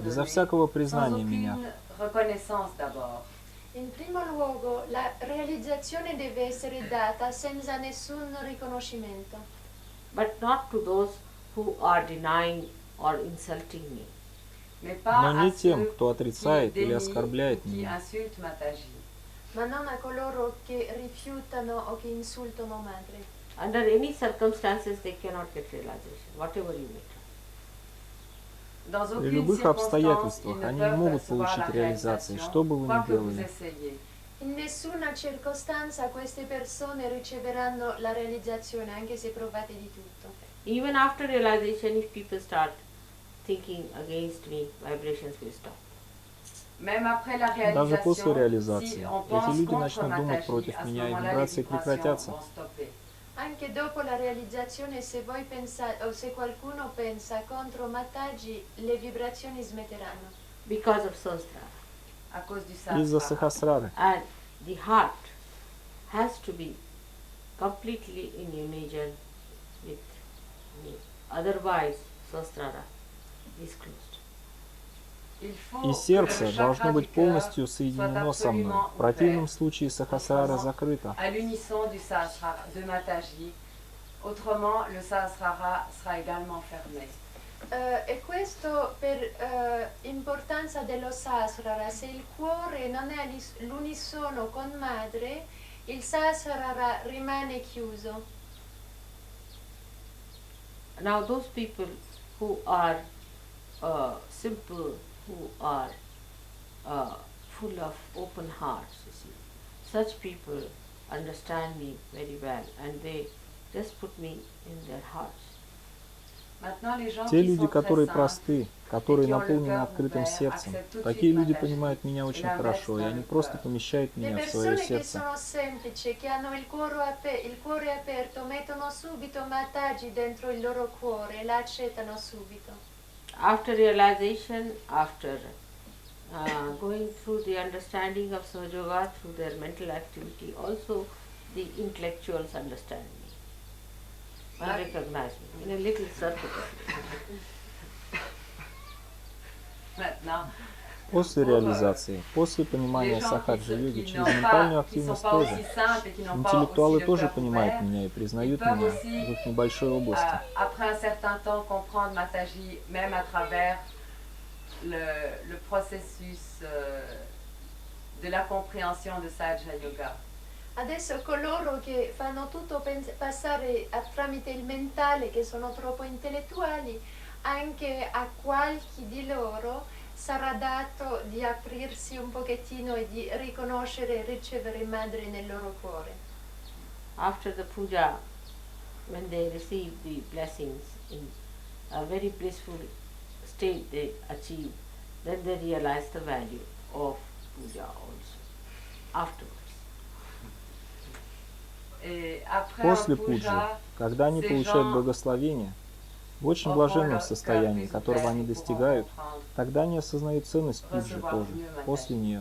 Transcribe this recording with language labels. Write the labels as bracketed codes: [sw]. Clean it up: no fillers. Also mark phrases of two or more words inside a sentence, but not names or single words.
[ru] безо [fr] donnée, [ru] всякого [fr] sans [ru] признания меня. [fr] aucune reconnaissance d'abord. [it] In primo luogo, la realizzazione deve essere data senza nessun riconoscimento, [en] But not to those who are denying or insulting me. [fr] Mais pas [ru] Но не [fr] à [ru] тем, [fr] ceux [ru] кто [fr] qui [ru] отрицает или [fr] dénient [ru] оскорбляет [fr] ou qui [ru] меня. [fr] insultent Mataji. [it] ma non a coloro che rifiutano o che insultano madre. [en] Under any circumstances they cannot get realization, whatever you may try. [fr] Dans [ru] При [fr] aucune [ru] любых [fr] circonstance, [ru] обстоятельствах [fr] ils ne [ru] они не [fr] peuvent [ru] могут [fr] percevoir [ru] получить [fr] la [ru] реализации, [fr] réalisation, [ru] что бы вы [fr] quoi [ru] ни [fr] que vous [ru] делали. [fr] essayez. [it] In nessuna circostanza queste persone riceveranno la realizzazione, anche se provate di tutto. [en] Even after realization, if people start thinking against me, vibrations will stop. [fr] Même après la [ru] Даже после [fr] réalisation, [ru] реализации [fr] si on [ru] эти [fr] pense [ru] люди [fr] contre [ru] начнут думать [fr] Mataji, [ru] против [fr] à ce [ru] меня, и [fr] moment-là, les [ru] вибрации [fr] vibrations [ru] прекратятся. [fr] vont stopper. [it] Anche dopo la realizzazione, se voi pensate o se qualcuno pensa contro Mataji, le vibrazioni smetteranno. [en] Because of Sahasrara. [fr] À cause du [ru] Из-за [fr] sahasrara. [ru] Сахасрары. [en] And the heart has to be completely in union with me. Otherwise, Sahasrara is closed. [fr] Il faut [ru] И [fr] que [ru] сердце [fr] le [ru] должно [fr] chakra [ru] быть [fr] du cœur [ru] полностью [fr] soit [ru] соединено со мной. [fr] absolument [ru] В противном [fr] ouvert, [ru] случае Сахасрара закрыта. [fr] à l'unisson du sahasrara de Mataji. Autrement, le sahasrara sera également fermé. [it] E questo per importanza dello Sahasrara. Se il cuore non è all'unisono con madre, il Sahasrara rimane chiuso. [en] Now those people who are simple, who are full of open hearts, you see, such people understand me very well and they just put me in their hearts. [fr] Maintenant, les gens [ru] Те [fr] qui [ru] люди, [fr] sont [ru] которые [fr] très simples, [ru] просты, которые наполнены открытым сердцем, такие люди понимают меня очень хорошо, и они просто помещают [it] Le [ru] меня в свое [it] persone che [ru] сердце. [it] sono semplici, che hanno il cuore aperto, mettono subito Mataji dentro il loro cuore e la accettano subito. [en] After realization, after going through the understanding of Sahaja Yoga through their mental activity, also the intellectuals understand me and recognize me in a little circle. [fr] Maintenant, [ru] После реализации, после [fr] les [ru] понимания [fr] gens [ru] сахаджа-йоги [fr] qui [ru] через [fr] n'ont [ru] ментальную [fr] pas, qui sont [ru] активность [fr] pas [ru] тоже, [fr] aussi simples et qui n'ont pas [ru] интеллектуалы [fr] aussi le [ru] тоже [fr] cœur [ru] понимают [fr] ouvert, [ru] меня и признают [fr] ils peuvent [ru] меня [fr] aussi, [ru] в их небольшой области. [fr] après un certain temps, comprendre Mataji, même à travers le processus de la compréhension de Sahaja Yoga. [it] Adesso coloro che fanno tutto passare tramite il mentale, che sono troppo intellettuali, anche a qualche di loro sarà dato di aprirsi un pochettino e di riconoscere e ricevere madre nel loro cuore. [en] After the puja, when they receive the blessings in a very blissful state they achieve, then they realize the value of puja also afterwards. [ru] После пуджи, когда они получают благословение, в очень блаженном состоянии, которого они достигают, тогда они осознают ценность пуджи тоже, после нее.